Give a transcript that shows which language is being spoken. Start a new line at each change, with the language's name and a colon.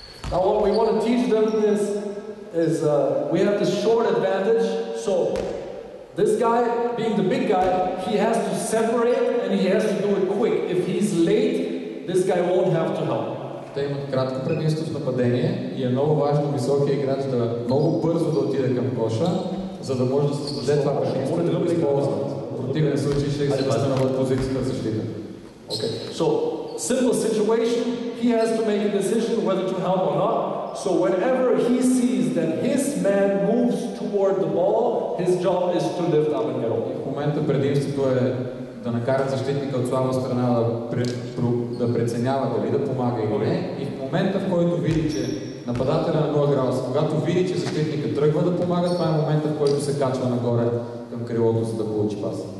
English: Now what we want to teach them is we have this short advantage, so this guy, being the big guy, he has to separate and he has to do it quick. If he's late, this guy won't have to help.
Bulgarian: Те имат кратко предимство в нападение и е много важно високия играч да много бързо да отиде към коша, за да може да се създаде това предимство да го използват. В противен случай ще се възстановят позицията в защита.
English: Okay. So, simple situation, he has to make a decision whether to help or not. So whenever he sees that his man moves toward the ball, his job is to lift up and get over.
Bulgarian: В момента предимството е да накарат защитника от слаба страна да преценява дали да помага или не. И в момента, в който види, че нападателя на 0 градуса, когато види, че защитника тръгва да помага, това е момента, в който се качва нагоре към крилото, за да получи пас.